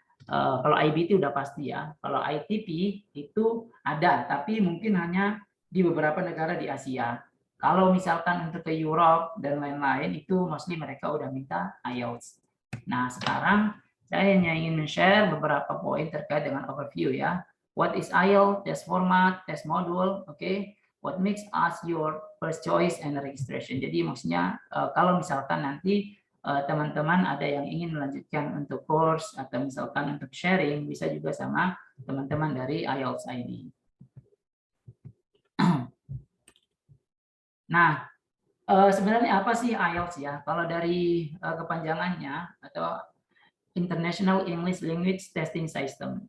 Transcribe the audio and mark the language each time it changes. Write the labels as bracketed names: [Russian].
[Indonesian] Kalau IBT udah pasti ya. Kalau ITP itu ada, tapi mungkin hanya di beberapa negara di Asia. Kalau misalkan untuk ke Europe dan lain-lain itu mostly mereka udah minta IELTS. Nah, sekarang saya hanya ingin men-share beberapa poin terkait dengan overview ya. [English] What is IELTS, test format, test module, what makes us your first choice and registration. [Indonesian] Jadi maksudnya kalau misalkan nanti teman-teman ada yang ingin melanjutkan untuk course atau misalkan untuk sharing, bisa juga sama teman-teman dari IELTS ID. Nah, sebenarnya apa sih IELTS ya? Kalau dari kepanjangannya atau International English Language Testing System.